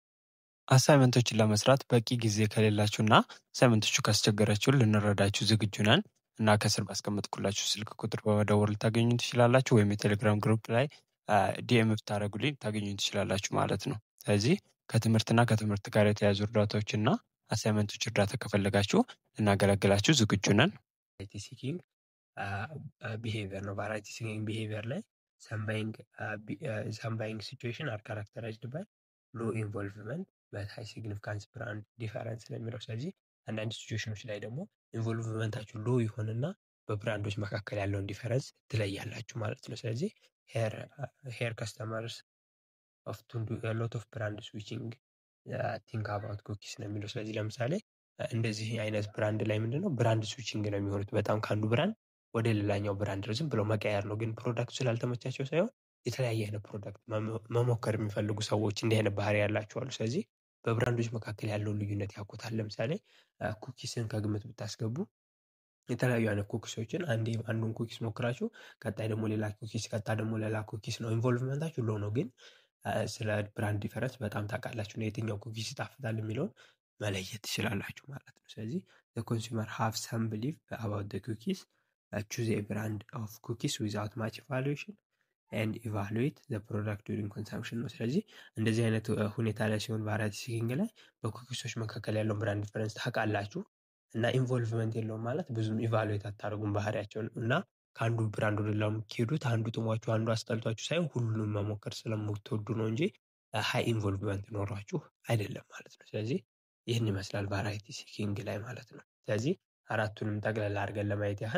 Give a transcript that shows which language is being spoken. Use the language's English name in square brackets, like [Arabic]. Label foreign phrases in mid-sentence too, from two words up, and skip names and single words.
[Amharic] አሳይመንቶችን ለመስራት በቂ ጊዜ ከሌላችሁና አሳይመንቶቹ ካስቸገራችሁ ልንረዳችሁ ዝግጁ ነን እና ከስር ባስቀመጥኩላችሁ ስልክ ቁጥር በመደወል ልታገኙ ትችላላችሁ፣ ወይም የቴሌግራም ግሩፕ ላይ ዲኤም ብታደርጉልኝ ታገኙ ትችላላችሁ ማለት ነው። ስለዚህ ከትምህርትና ከትምህርት ጋር የተያዙ እርዳታዎችና አሳይመንቶች እርዳታ ከፈለጋችሁ ልናገለግላችሁ ዝግጁ ነን። [English] variety seeking behavior [Amharic] ነው። [English] variety seeking behavior [Amharic] ላይ [English] some buying situation are characterized by low involvement but high significance brand difference [Amharic] ነው የሚለው። ስለዚህ አንዳንድ ሲቹዌሽኖች ላይ ደግሞ ኢንቮልቭመንታችሁ ሎ ይሆንና በብራንዶች መካከል ያለውን ዲፈረንስ ትለያላችሁ ማለት ነው። ስለዚህ [English] here customers often do a lot of brand switching think about cookies [Amharic] ነው የሚለው። ስለዚህ ለምሳሌ እንደዚህ አይነት ብራንድ ላይ ምንድነው [English] brand switching [Amharic] ነው የሚሆኑት። በጣም ከአንዱ ብራንድ ወደ ሌላኛው ብራንድ ዝም ብለው መቀየር ነው። ግን ፕሮዳክቱ ስላልተመቻቸው ሳይሆን የተለያየ አይነት ፕሮዳክት መሞከር የሚፈልጉ ሰዎች እንዲህ አይነት ባህሪ ያላቸው አሉ። ስለዚህ በብራንዶች መካከል ያለውን ልዩነት ያውቁታል። ለምሳሌ ኩኪስን ከግምት ብታስገቡ የተለያዩ አይነት ኩኪሶችን አንዱን ኩኪስ ሞክራችሁ ቀጣይ ደግሞ ሌላ ኩኪስ ቀጣይ ደግሞ ሌላ ኩኪስ ነው። ኢንቮልቭመንታችሁ ሎ ነው። ግን ስለ [English] brand difference [Amharic] በጣም ታውቃላችሁ እና የትኛው ኩኪስ ይጣፍጣል የሚለውን መለየት ትችላላችሁ ማለት ነው። ስለዚህ [English] the consumer have some belief about the cookies, choose a brand of cookies without much evaluation and evaluate the product during consumption [Amharic] ነው። ስለዚህ እንደዚህ አይነት ሁኔታ ላይ ሲሆን [English] variety seeking [Amharic] ላይ በኩኪሶች መካከል ያለውን [English] brand difference [Amharic] ታውቃላችሁ እና ኢንቮልቭመንት የለውም ማለት ብዙም ኢቫሉዌት አታደርጉም ባህሪያቸውን እና ከአንዱ ብራንድ ወደ ሌላው የምትሄዱት አንዱ ጥሟችሁ አንዱ አስጠልቷችሁ ሳይሆን ሁሉንም መሞከር ስለምትወዱ ነው እንጂ [English] high involvement [Amharic] ኖሯችሁ አይደለም ማለት ነው። ስለዚህ ይህን ይመስላል [English] variety seeking [Amharic] ላይ ማለት ነው። ስለዚህ አራቱንም ጠቅለል አድርገን ለማየት ያህል